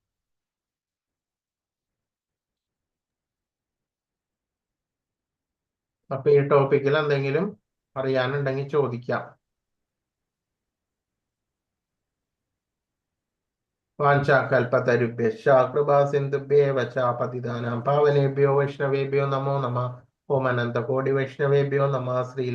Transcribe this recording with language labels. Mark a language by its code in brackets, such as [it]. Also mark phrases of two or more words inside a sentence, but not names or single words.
[ml] അപ്പൊ ഈ ടോപ്പിക്കിൽ എന്തെങ്കിലും അറിയാനുണ്ടെങ്കിൽ ചോദിക്കാം. [sa] വാഞ്ചാകൽപതരുഭ്യശ്ച കൃപാസിന്ധുഭ്യേവ ച പതിതാനാം പാവനേഭ്യോ വൈഷ്ണവേഭ്യോ നമോ നമഃ. ഓം അനന്തകോടി വൈഷ്ണവേഭ്യോ നമഃ. ശ്രീ